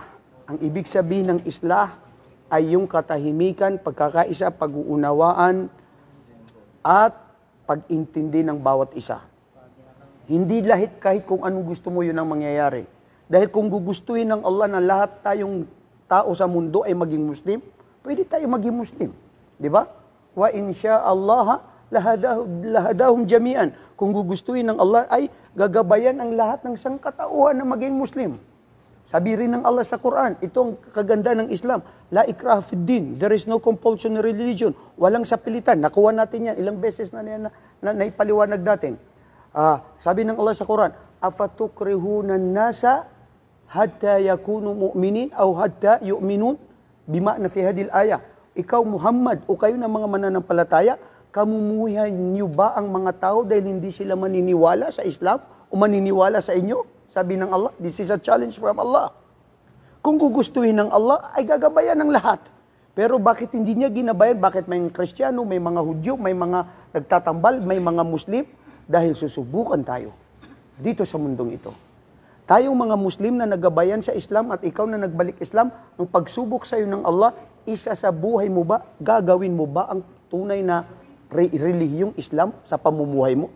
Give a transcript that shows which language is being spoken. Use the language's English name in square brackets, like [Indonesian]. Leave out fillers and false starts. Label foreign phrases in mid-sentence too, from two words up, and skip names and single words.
[Filipino] Ang ibig sabihin ng islah ay yung katahimikan, pagkakaisa, pag-uunawaan, at pag-intindi ng bawat isa. Hindi kahit kung anong gusto mo, yun ang mangyayari. Dahil kung gugustuhin ng Allah na lahat tayong tao sa mundo ay maging Muslim, pwede tayo maging Muslim. Di ba? [Arabic] وإن شاء الله لهداهم جميعا. [Filipino] Kung gugustuhin ng Allah ay gagabayan ang lahat ng sangkatauhan na maging Muslim. Sabi rin ng Allah sa Quran, itong kaganda ng Islam, [Arabic] لا إكراه في الدين, [English] there is no compulsion in religion. [Filipino] Walang sapilitan. Nakuha natin yan. Ilang beses na naipaliwanag natin. [Arabic] Sabi ng Allah sa Quran, أفتكره الناس حتى يكونوا مؤمنين أو حتى يؤمنون بما نا في هذه الآية. [Filipino] Ikaw Muhammad o kayo na mga mananampalataya, kamumuhay niyo ba ang mga tao dahil hindi sila maniniwala sa Islam o maniniwala sa inyo? Sabi ng Allah, [English] this is a challenge from Allah. [Filipino] Kung gugustuhin ng Allah, ay gagabayan ng lahat. Pero bakit hindi niya ginabayan? Bakit may Kristiyano, may mga Hudyo, may mga nagtatambal, may mga Muslim? Dahil susubukan tayo dito sa mundong ito. Tayong mga Muslim na nagabayan sa Islam at ikaw na nagbalik Islam, ang pagsubok sa iyo ng Allah, isa sa buhay mo ba, gagawin mo ba ang tunay na relihiyong Islam sa pamumuhay mo?